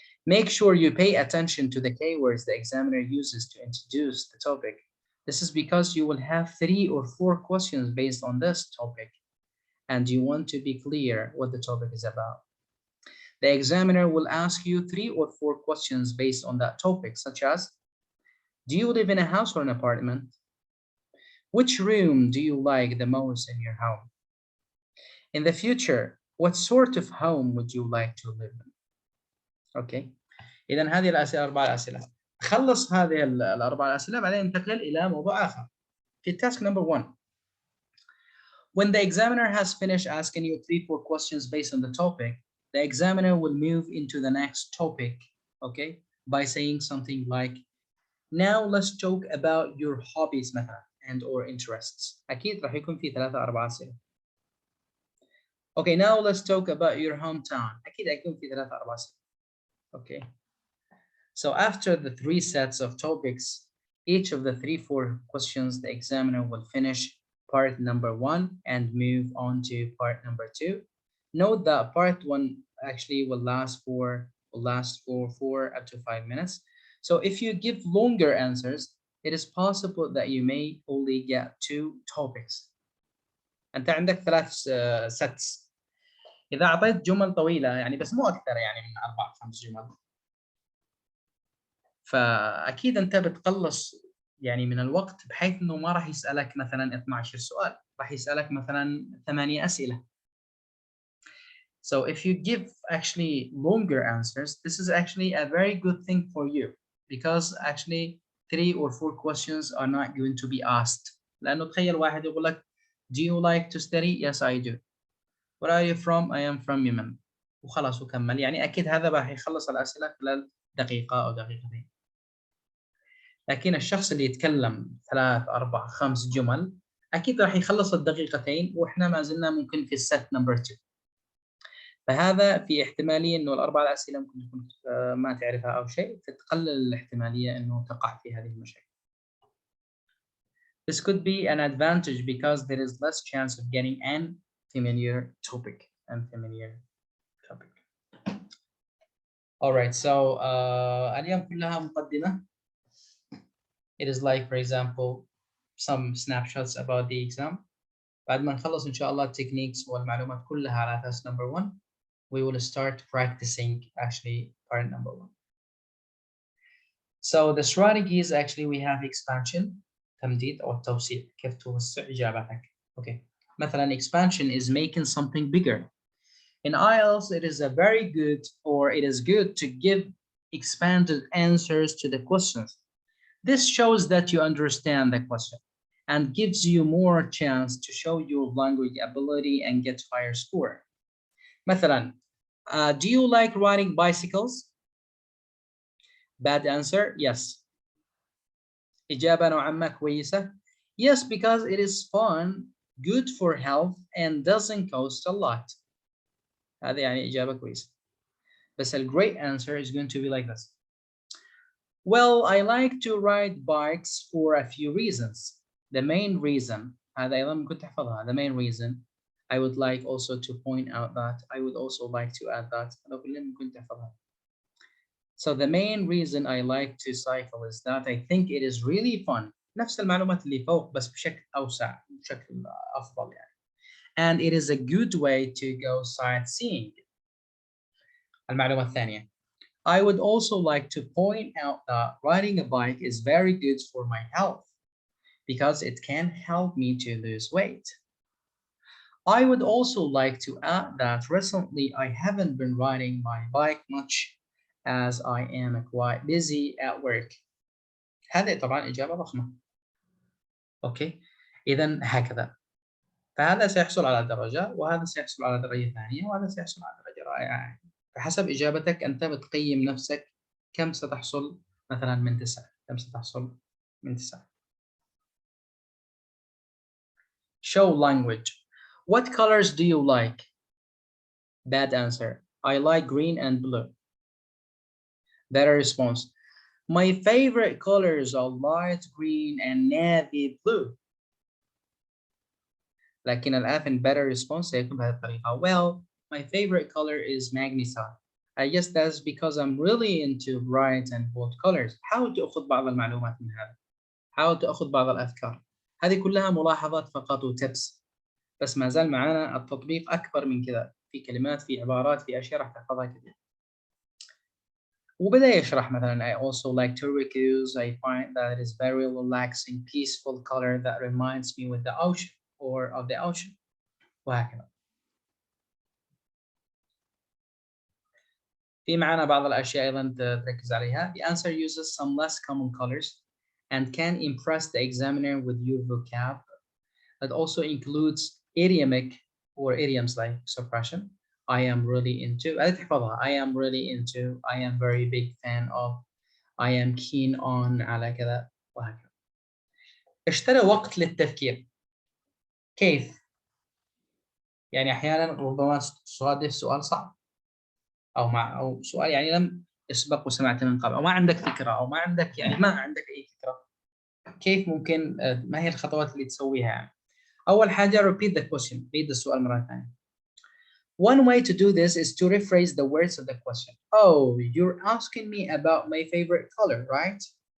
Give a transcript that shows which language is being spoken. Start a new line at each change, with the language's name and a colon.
English: Make sure you pay attention to the keywords the examiner uses to introduce the topic. This is because you will have 3 or 4 questions based on this topic, and you want to be clear what the topic is about. The examiner will ask you 3 or 4 questions based on that topic, such as, do you live in a house or an apartment? Which room do you like the most in your home? In the future, what sort of home would you like to live in?
Arabic: Okay. إذن هذه الأسئلة 4 أسئلة. خلص هذه ال4 أسئلة بعدين انتقل إلى موضوع آخر.
English: في task number 1. When the examiner has finished asking you 3-4 questions based on the topic, the examiner will move into the next topic, okay, by saying something like, now let's talk about your hobbies مثلا and or interests.
Arabic: أكيد راح يكون في 3-4 أسئلة.
English: Okay, now let's talk about your hometown.
Arabic: أكيد يكون في 3-4 أسئلة. Okay.
English: So after the 3 sets of topics, each of the 3-4 questions, the examiner will finish part number 1 and move on to part number 2. Note that part 1 actually will last for 4 up to 5 minutes. So if you give longer answers, it is possible that you may only get 2 topics.
Arabic: أنت عندك 3 sets. إذا أعطيت جمل طويلة يعني بس مو أكثر يعني من 4-5 جمل. فأكيد أنت بتقلص يعني من الوقت بحيث إنه ما راح يسألك مثلاً 12 سؤال، راح يسألك مثلاً 8 أسئلة.
English: So if you give actually longer answers, this is actually a very good thing for you because actually 3 or 4 questions are not going to be asked.
Arabic: لأنه تخيل واحد يقول لك
English: do you like to study? Yes, I do. Where are you from? I am from Yemen.
Arabic: وخلاص وكمل. يعني أكيد هذا راح يخلص الأسئلة خلال دقيقة أو دقيقتين. لكن الشخص اللي يتكلم 3 4 5 جمل أكيد راح يخلص الدقيقتين وإحنا ما زلنا ممكن في الست نمبر 2. فهذا في احتمالية إنه ال4 أسئلة ممكن تكون ما تعرفها أو شيء فتقلل الاحتمالية إنه تقع في هذه المشاكل.
English: This could be an advantage because there is less chance of getting an familiar topic and familiar topic. All right, so
Arabic: اليوم كلها مقدمة.
English: It is like, for example, some snapshots about the exam.
Arabic: بعد ما نخلص إن شاء الله
English: techniques
Arabic: والمعلومات كلها على أساس
English: number 1, we will start practicing actually part number 1. So the strategies actually we have expansion,
Arabic: تمديد أو التوسيع. كيف توسع إجابتك. Okay.
English: مثلا expansion is making something bigger. In IELTS, it is a very good, or it is good to give expanded answers to the questions. This shows that you understand the question and gives you more chance to show your language ability and get higher score. مثلا, do you like riding bicycles? Bad answer, yes.
Arabic: إجابة نوعا ما كويسة.
English: Yes, because it is fun, good for health, and doesn't cost a lot.
Arabic: هذه يعني إجابة كويسة.
English: بس a great answer is going to be like this. Well, I like to ride bikes for a few reasons. The main reason,
Arabic: هذا أيضا ممكن تحفظها.
English: The main reason, I would like also to point out that, I would also like to add that.
Arabic: هذا كله ممكن تحفظها.
English: So the main reason I like to cycle is that I think it is really fun.
Arabic: نفس المعلومات اللي فوق بس بشكل أوسع، بشكل أفضل يعني.
English: And it is a good way to go sightseeing.
Arabic: المعلومة الثانية.
English: I would also like to point out that riding a bike is very good for my health because it can help me to lose weight. I would also like to add that recently I haven't been riding my bike much as I am quite busy at work.
Arabic: هذه طبعا إجابة ضخمة. أوكي، إذا هكذا. فهذا سيحصل على درجة، وهذا سيحصل على درجة ثانية، وهذا سيحصل على درجة رائعة. فحسب إجابتك أنت بتقيم نفسك كم ستحصل مثلا من 9، كم ستحصل من 9.
English: Show language. What colors do you like? Bad answer. I like green and blue. Better response. My favorite colors are light green and navy blue.
Arabic: لكن الآن
English: better response
Arabic: سيكون بهذه الطريقة.
English: Well, my favorite color is magnesite. I guess that's because I'm really into bright and bold colors.
Arabic: حاول تأخذ بعض المعلومات من هذا. حاول تأخذ بعض الأفكار. هذه كلها ملاحظات فقط وتبس. بس ما زال معنا التطبيق أكبر من كذا. في كلمات، في عبارات، في أشياء راح تحفظها كثير. وبدأ يشرح مثلا
English: I also like turquoise. I find that it is very relaxing, peaceful color that reminds me with the ocean or of the ocean.
Arabic: وهكذا. في معنا بعض الأشياء أيضا تركز عليها.
English: The answer uses some less common colors and can impress the examiner with your vocab. That also includes idiomic or idioms like suppression. I am really into. I am really into. I am very big fan of. I am keen on.
Arabic: على كذا وهكذا. اشترى وقت للتفكير. كيف؟ يعني أحيانا ربما تصادف سؤال صعب أو سؤال يعني لم يسبق وسمعت من قبل، أو ما عندك فكرة، أو ما عندك يعني ما عندك أي فكرة. كيف ممكن ما هي الخطوات اللي تسويها يعني؟ أول حاجة
English: repeat the question.
Arabic: read السؤال مرة ثانية.
English: One way to do this is to rephrase the words of the question. Oh, you're asking me about my favorite color, right?